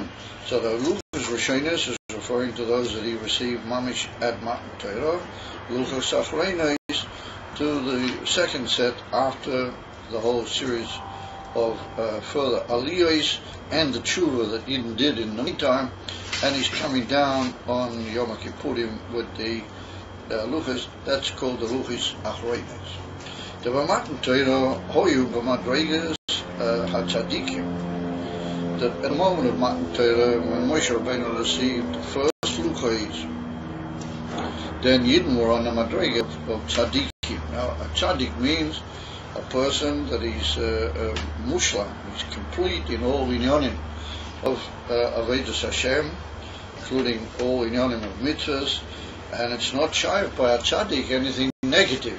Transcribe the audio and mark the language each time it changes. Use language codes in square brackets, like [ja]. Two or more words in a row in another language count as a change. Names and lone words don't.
[en] So the [he] לוחות ראשונות [en] is referring to those that he received mamish at Matan Torah, [he] לוחות אחרונות [en] to the second set after the whole series of further aliyos and the tshuva that Yidden did in the meantime, and he's coming down on Yom Kippurim with the luchos. That's called the [he] לוחות אחרונות. The מתן תורה היו במדרגת הצדיקים. [en] That at the moment of Matan Torah, when Moshe Rabbeinu received the first luchos, then Yidden were on the madrega of tzadikim. Now, a tzadik means a person that is mushlam, he's complete in all inyanim of [he] עבודת השם, [en] including all inyanim of mitzvahs, and it's not shy by a tzaddik anything negative.